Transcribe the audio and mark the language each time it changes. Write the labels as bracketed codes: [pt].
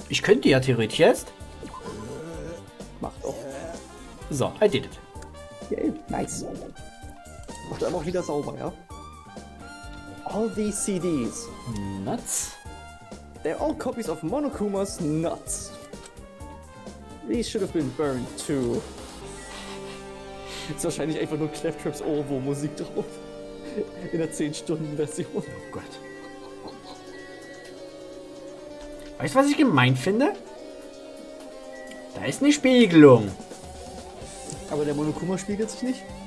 [de] Ich könnte ja theoretisch jetzt. Macht auch. [en] So, I did it. Yay, nice. [de] Macht aber auch wieder sauber, ja? [en] All these CDs. Nuts. They're all copies of Monokuma's Nuts. These should have been burned too. [de] Ist wahrscheinlich einfach nur Claptraps Ohrwurm-Musik drauf. In der 10-Stunden-Version. Oh Gott. Weißt du, was ich gemein finde? Da ist eine Spiegelung. Aber der Monokuma spiegelt sich nicht?